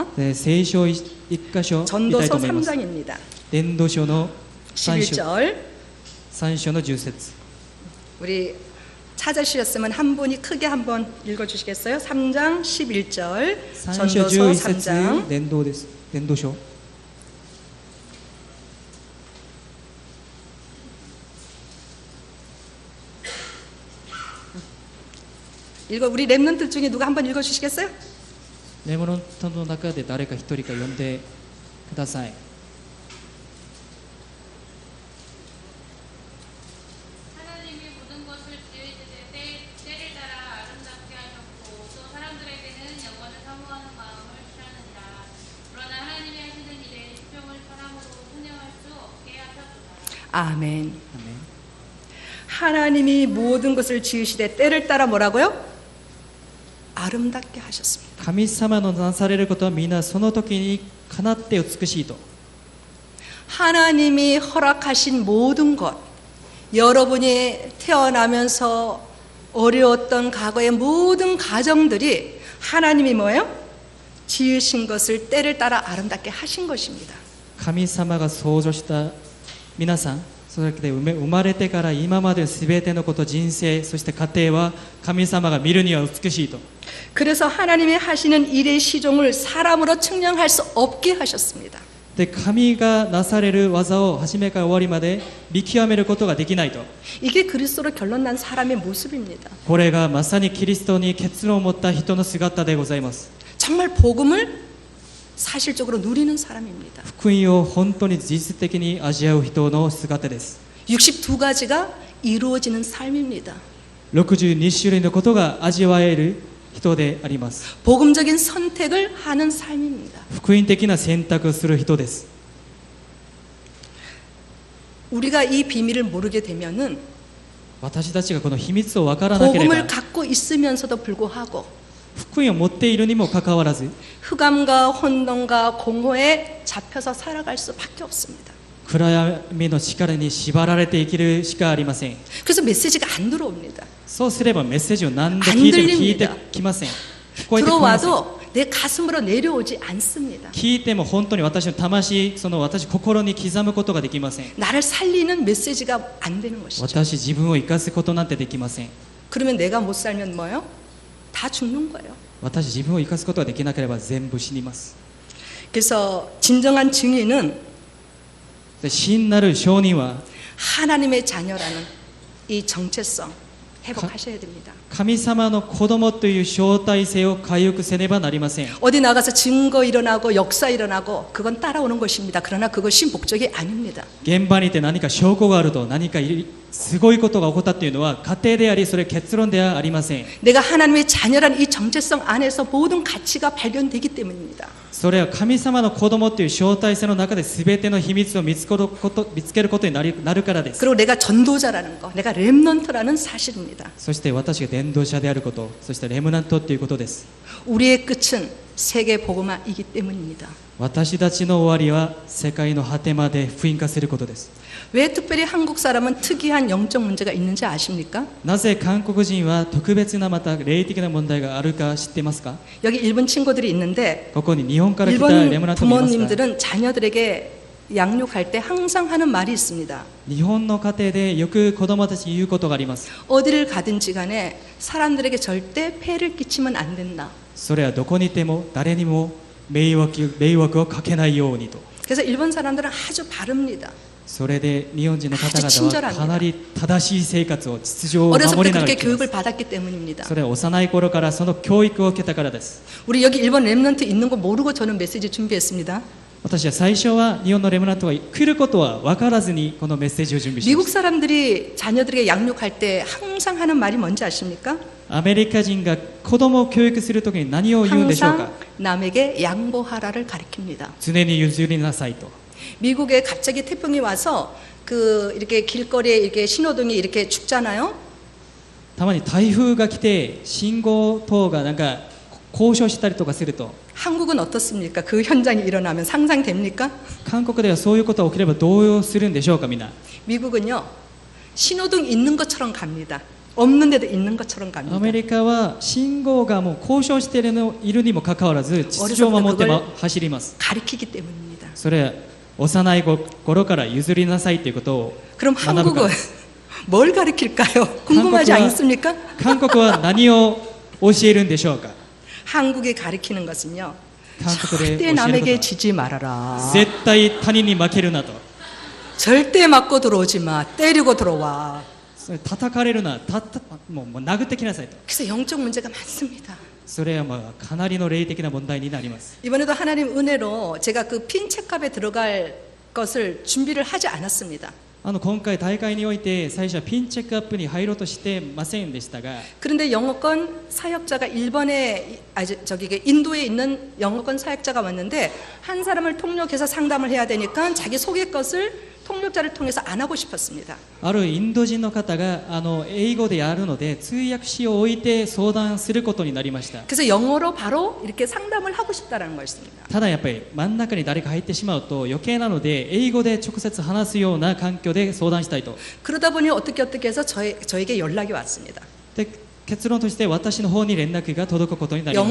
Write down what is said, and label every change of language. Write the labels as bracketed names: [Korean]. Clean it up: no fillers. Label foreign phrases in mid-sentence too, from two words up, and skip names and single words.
[Japanese] で聖書一箇所見たい [Korean] 전도서 [Japanese] と思います [Korean] 3장입니다. [Japanese] 伝道書の3章 [Korean] 11절. [Japanese] 3章の10節 [Korean] 우리 찾으셨으면 한 분이 크게 한번 읽어주시겠어요? 3장 11절 [Japanese] 3章 [Korean] 전도서 [Japanese] 11節 [Korean] 3장 [Japanese] 伝道です伝道書 [Korean] 우리 랩런트 중에 누가 한번 읽어주시겠어요? [Japanese] レモントの中で誰か一人か読んでください [Korean] 하나님이 모든 것을 지으시되 때를 따라 아름답게 하셨고 또 사람들에게는 영원을 사모하는 마음을 주셨느니라. 그러나 하나님이 하시는 일에 수종을 사람으로 순응할 수 없게 하셨도다. 아멘. 아멘. 하나님이 모든 것을 지으시되 때를 따라 뭐라고요? 아름답게 하셨습니다. [Japanese] 神様のなされることは皆その時にかなって美しいと [Korean] 하나님이 허락하신 모든 것, 여러분이 태어나면서 어려웠던 과거의 모든 가정들이 하나님이 뭐예요? 지으신 것을 때를 따라 아름답게 하신 것입니다. [Japanese] 神様が創造した皆さんそれで生まれてから今まで全てのこと人生そして家庭は神様が見るには美しいと [Korean] 그래서 하나님이 하시는 일의 시종을 사람으로 측량할 수 없게 하셨습니다. [Japanese] で神がなされる技を初めから終わりまで見極めることができないと [Korean] 이게 그리스도로 결론난 사람의 모습입니다. [Japanese] これがまさにキリストに結論を持った人の姿でございます [Korean] 정말 복음을 사실적으로 누리는 사람입니다. [Japanese] 福音を本当に実質的に味わう人の姿です [Korean] 62가지가 이루어지는 삶입니다. [Japanese] 62 種類のことが味わえる人であります [Korean] 복음적인 선택을 하는 삶입니다. [Japanese] 福音的な選択をする人です [Korean] 우리가 이 비밀을 모르게 되면은 [Japanese] 私たちがこの秘密を分からなければ [Korean] 복음을 갖고 있으면서도 불구하고 [Japanese] 福音を持っているにもかかわらず [Korean] 흑암과 혼돈과 공허에 잡혀서 살아갈 수밖에 없습니다. [Japanese] 暗闇の力に縛られて生きるしかありません。 [Korean] 그래서 메시지가 안 들어옵니다. [Japanese] そうすればメッセージを何度聞いても聞いてきません。聞こえてきません。 [Korean] 들어와도 내 가슴으로 내려오지 않습니다. [Japanese] 聞いても本当に私の魂、その私心に刻むことができません。 [Korean] 나를 살리는 메시지가 안 되는 것이죠. [Japanese] 私自分を生かすことなんてできません。 [Korean] 그러면 내가 못 살면 뭐요? 다 죽는 거예요. [Japanese] 私自分を生かすことができなければ全部死にます。 [Korean] 그래서 진정한 증인은 [Japanese] で真なる証人は [Korean] 하나님의 자녀라는 이 정체성 회복하셔야 됩니다. [Japanese] 神様の子供という招待性を回復せねばなりません。 [Korean] 어디 나가서 증거 일어나고 역사 일어나고 그건 따라오는 것입니다. 그러나 그것이 목적이 아닙니다. [Japanese] 現場にいて何か証拠があると何かすごいことが起こったというのは過程でありそれ結論ではありません。 [Korean] 내가 하나님의 자녀라는 이 정체성 안에서 모든 가치가 발견되기 때문입니다. [Japanese] それは神様の子供という招待性の中で全ての秘密を見つけることになるからです。 [Korean] 그리고 내가 전도자라는 거, 내가 렘넌트라는 사실입니다. [Japanese] そして私が伝道者であること、そしてレムナントということです。 [Korean] 우리의 끝은 세계 복음화이기 때문입니다. [Japanese] 私たちの終わりは世界の果てまで福音化することです。 [Korean] 왜 특별히 한국 사람은 특이한 영적 문제가 있는지 아십니까? [Japanese] なぜ韓国人は特別なまた霊的な問題があるか知ってますか？ [Korean] 여기 일본 친구들이 있는데 [Japanese] ここに日本から来たレム [Korean] 일본 [Japanese] ナントもいますが、 [Korean] 부모님들은 자녀들에게 양육할 때 항상 하는 말이 있습니다. [Japanese] 日本の家庭でよく子供たちに言うことがあります。 [Korean] 어디를 가든지 간에 사람들에게 절대 폐를 끼치면 안 된다. [Japanese] それはどこにいても誰にも迷惑をかけないようにと。 [Korean] 그래서 일본 사람들은 아주 바릅니다. [Japanese] それで日本人の方 [Korean] 아주 [Japanese] 々 [Korean] 친절합니다. [Japanese] はかなり正しい生活を秩序を [Korean] 어려서부터 [Japanese] 守りながら [Korean] 그렇게 [Japanese] 生きます [Korean] 교육을 받았기 때문입니다. [Japanese] それは幼い頃からその教育を受けたからです。 [Korean] 우리 여기 일본 렘넌트 있는 거 모르고 저는 메시지 준비했습니다. [Japanese] 私は最初は日本のレムナントが来ることは分からずにこのメッセージを準備しま [Korean] 미국 [Japanese] した。 [Korean] 사람들이 자녀들에게 양육할 때 항상 하는 말이 뭔지 아십니까? [Japanese] アメリカ人が子供を教育するときに何を言うんでしょうか？ [Korean] 항상 남에게 양보하라를 가리킵니다. [Japanese] 常に譲りなさいと。 [Korean] 미국에 갑자기 태풍이 와서 그 이렇게 길거리에 이렇게 신호등이 이렇게 죽잖아요. [Japanese] たまに台風が来て信号等がなんか交渉したりとかすると、 [Korean] 한국은 어떻습니까? 그 현장이 일어나면 상상됩니까? [Japanese] 韓国ではそういうことが起きればどうするんでしょうか？みんな。 [Korean] 미국은요. 신호등 있는 것처럼 갑니다. 없는 데도 있는 것처럼 [Japanese] ア [Korean] 갑니다. [Japanese] メリカは信号がもう交渉しているにもかかわらず秩序を守って走ります。 [Korean] 가리키기 때문입니다. [Japanese] それは幼い頃から譲りなさいということを [Korean] 그럼 [Japanese] 学ぶか [Korean] 한국은 [Japanese] ら。 [Korean] 뭘 가리킬까요? 궁금하지 한국은- 않습니까? [Japanese] 韓国は何を教えるんでしょうか？ [Korean] 한국이 가리키는 것은요. [Japanese] 韓国で教 [Korean] 절대 [Japanese] えること [Korean] 남에게 [Japanese] は [Korean] 지지 말아라. [Japanese] 絶対他人に負けるなと。 [Korean] 절대 맞고 들어오지 마. 때리고 들어와. [Japanese] それ叩かれるな、もう殴ってきなさいと。 [Korean] 그래서 영적 문제가 많습니다. [Japanese] それはまあかなりの霊的な問題になります。 [Korean] 이번에도 하나님 은혜로 제가 그 핀체캅에 들어갈 것을 준비를 하지 않았습니다. [Japanese] 今回大会において最初はピンチェックアップに入ろうとしてませんでしたが、 [Korean] 그런데 영어권 사역자가 일본에 저기 인도에 있는 영어권 사역자가 왔는데 한 사람을 통역해서 상담을 해야 되니까 자기 소개 것을 통역자를 통해서 안 하고 싶었습니다. [Japanese] あるインド人の方が英語でやるので通訳士を置いて相談することになりました。 [Korean] 그래서 영어로 바로 이렇게 상담을 하고 싶다는 것입니다. [Japanese] ただやっぱり真ん中に誰か入ってしまうと余計なので英語で直接話すような環境で相談したいと。 [Korean] 그러다 보니 어떻게 해서 저에게 연락이 왔습니다. [Japanese] で結論として私の方に連絡が届くことになりました。